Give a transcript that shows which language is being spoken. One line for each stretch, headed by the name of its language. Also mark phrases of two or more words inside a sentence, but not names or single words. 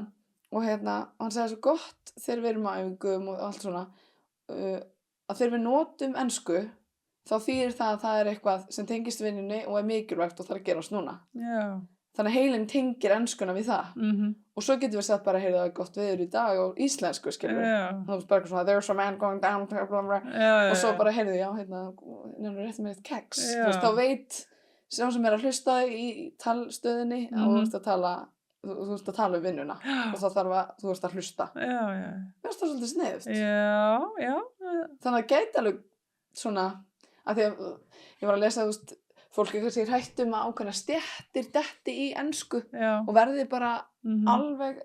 Icelandic: Og hann sagði svo gott þegar við erum á æfingum og allt svona, að þegar við notum ensku, þá þýðir það að það er eitthvað sem tengist vinnunni og er mikilvægt og þarf að gerast núna. Já. Þannig að heilinn tengir enskuna við það. Og svo getum við sagt bara, heyrðu, það er gott veður í dag og íslensku, skilur við. Og þú veist bara eitthvað svona,
English: there's a man going down, blah, blah, blah.
Icelandic: Og svo bara, heyrðu, já, nefnir rétt með eitt keks. Þú veist, þá veit sá sem er að hlusta í talstöðinni og þú veist að tala um vinnuna og þá þarf að, þú veist að hlusta. Já. Mér finnst það svolítið sniðugt. Já. Þannig að gæti alveg svona, af því að ég var að lesa, þú veist, fólk er kannski hrætt að ákveðna stéttir detti í ensku og verði bara alveg